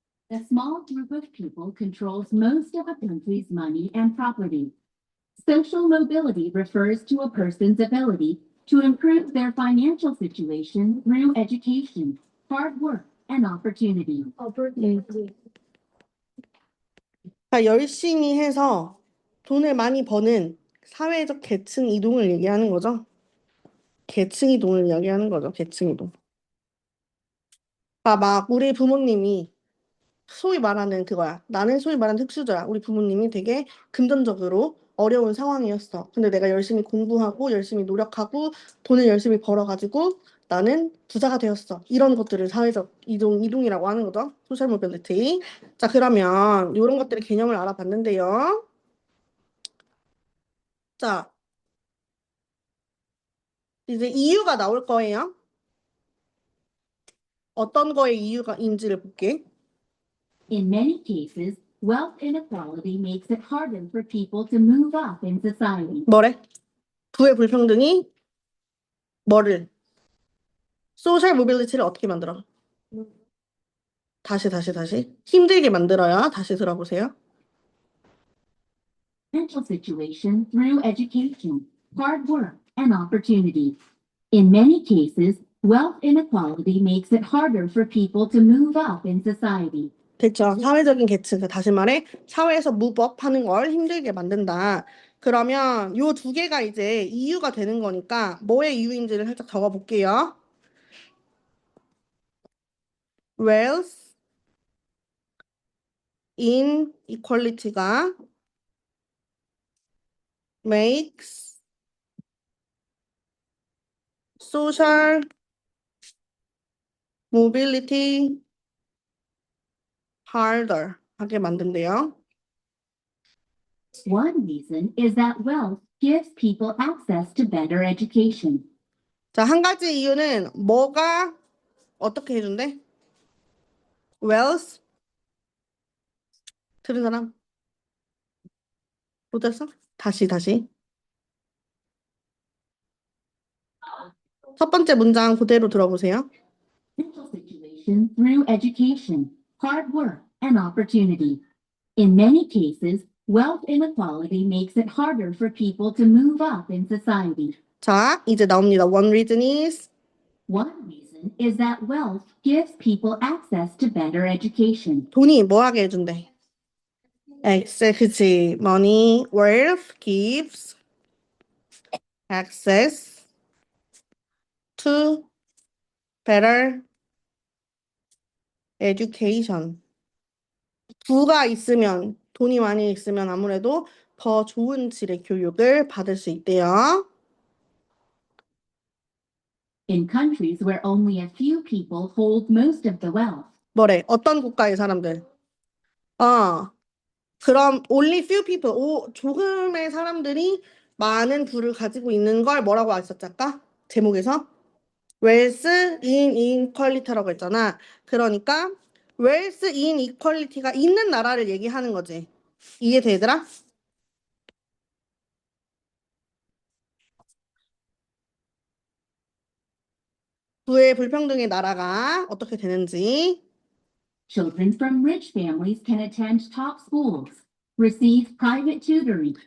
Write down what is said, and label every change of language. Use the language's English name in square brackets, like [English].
[English] A small group of people controls most of a country's money and property. Social mobility refers to a person's ability to improve their financial situation through education, hard work, and opportunity. opportunity [Korean] 그러니까 열심히 해서 돈을 많이 버는 사회적 계층 이동을 얘기하는 거죠. 계층 이동을 이야기하는 거죠. 계층 이동. 그러니까 막 우리 부모님이 소위 말하는 그거야. 나는 소위 말하는 특수저야. 우리 부모님이 되게 금전적으로 어려운 상황이었어. 근데 내가 열심히 공부하고 열심히 노력하고 돈을 열심히 벌어가지고 나는 부자가 되었어. 이런 것들을 사회적 이동이라고 하는 거죠. 소셜 모빌리티. 자, 그러면 이런 것들의 개념을 알아봤는데요. 자, 이제 이유가 나올 거예요. 어떤 거의 이유가인지를 볼게. [English] In many cases, wealth inequality makes it harder for people to move up in society. [Korean] 뭐래? 부의 불평등이 뭐를? 소셜 모빌리티를 어떻게 만들어? 다시. 힘들게 만들어요. 다시 들어보세요. [English] Financial situation through education, hard work, and opportunity. In many cases, wealth inequality makes it harder for people to move up in society. [Korean] 됐죠? 사회적인 계층, 다시 말해 사회에서 무법 하는 걸 힘들게 만든다. 그러면 요 두 개가 이제 이유가 되는 거니까 뭐의 이유인지를 살짝 적어볼게요. [English] wealth inequality가 makes social mobility harder [Korean] 하게 만든대요. [English] One reason is that wealth gives people access to better education. [Korean] 자, 한 가지 이유는 뭐가 어떻게 해준대? wealth 들은 사람? 못했어? 다시. 첫 번째 문장 그대로 들어보세요. [English] Financial situation through education, hard work, and opportunity. In many cases, wealth inequality makes it harder for people to move up in society. [Korean] 자, 이제 나옵니다. [English] One reason is One reason reason is that wealth gives people access to better education. [Korean] 돈이 뭐 하게 해준대? 그치. [English] Money, wealth gives access to better education. [Korean] 부가 있으면, 돈이 많이 있으면 아무래도 더 좋은 질의 교육을 받을 수 있대요. [English] In countries where only a few people hold most of the wealth, [Korean] 뭐래? 어떤 국가의 사람들? 그럼 [English] only few people, [Korean] 조금의 사람들이 많은 부를 가지고 있는 걸 뭐라고 했었지 아까? 제목에서? wealth inequality라고 했잖아. 그러니까 wealth inequality가 있는 나라를 얘기하는 거지. 이해되더라? 부의 불평등의 나라가 어떻게 되는지. [English] children from rich families can attend top schools, receive private tutoring,